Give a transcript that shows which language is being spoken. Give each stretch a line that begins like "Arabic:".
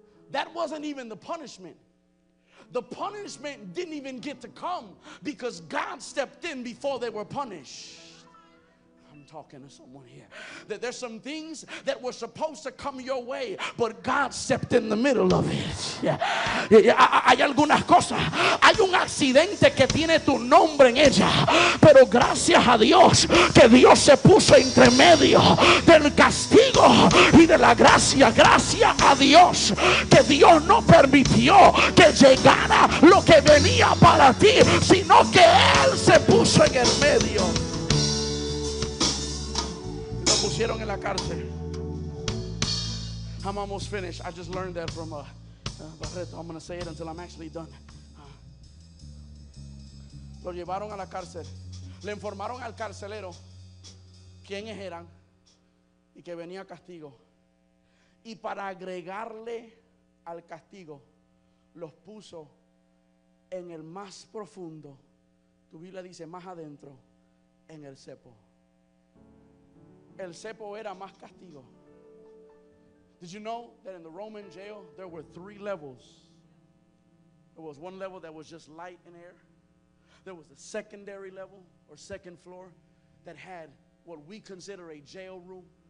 English: That wasn't even the punishment. The punishment didn't even get to come because God stepped in before they were punished. I'm talking to someone here. That there's some things that were supposed to come your way, but God stepped in the middle of it.
Spanish: Hay algunas cosas. Hay un accidente que tiene tu nombre en ella, pero gracias a Dios que Dios se puso entre medio del castigo y de la gracia. Gracias a Dios que Dios no permitió que llegara lo que venía para ti, sino que Él se puso en el medio. Pusieron en la cárcel.
English: I'm almost finished. I just learned that from Barreto. I'm going to say it until I'm actually done.
Spanish: Lo llevaron a la cárcel. Le informaron al carcelero quiénes eran y que venía castigo. Y para agregarle al castigo, los puso en el más profundo. Tu Biblia dice más adentro, en el cepo. El cepo era más castigo.
English: Did you know that in the Roman jail there were 3 levels? There was one level that was just light and air. There was the secondary level or second floor that had what we consider a jail room.